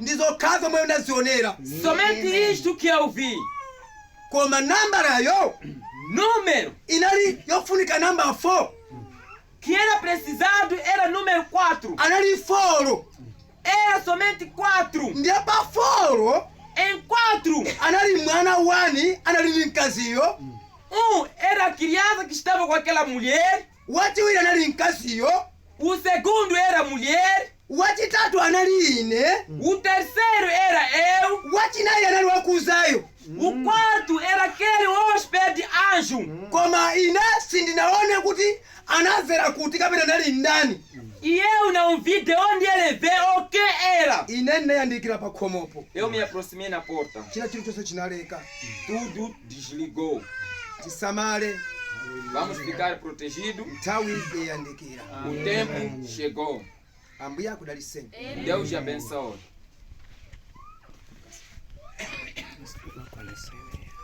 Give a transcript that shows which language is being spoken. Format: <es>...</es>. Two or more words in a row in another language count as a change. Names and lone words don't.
<ny>Ndizokhazo momwe ndazionera.</ny> <pt>Somente isto que eu vi.</pt> <ny>Koma nambalayo</ny> <pt>Número</pt> <ny>inali yofunika namba 4.</ny> <pt>que era precisado era número 4.</pt> <ny>Anali 4.</ny> <pt>Era somente 4.</pt> <ny>Ndiye pa 4</ny> <pt>Em 4,</pt> <ny>anali mwana 1 anali ndi mkaziyo.</ny> <pt>era a criança que estava com aquela mulher.</pt> <ny>Wachiwiri anali mkaziyo.</ny> <pt>O segundo era a mulher.</pt> <ny>Wachitatu anali ine.</ny> <pt>O terceiro era eu.</pt> <ny>Wachinayi anali wakuzayo.</ny> <pt>O quarto era aquele hóspede anjo.</pt> <ny>Koma ine sindinaone kuti anazera kuti kapena anali ndani.</ny> <pt>E eu não vi de onde ele veio ou o que era.</pt> <ny>Ine ndinayandikira pa khomopo.</ny> <pt>Eu me aproximei na porta.</pt> <ny>China chilichonse chinaleka.</ny> <pt>Tudo desligou.</pt> <ny>Tisamale.</ny> <pt>Vamos ficar protegidos.</pt> <ny>Nthawi yayandikira.</ny> <pt>O tempo chegou.</pt> <ny>Ambuye akudaliseni.</ny> <pt>Deus te abençoe.</pt>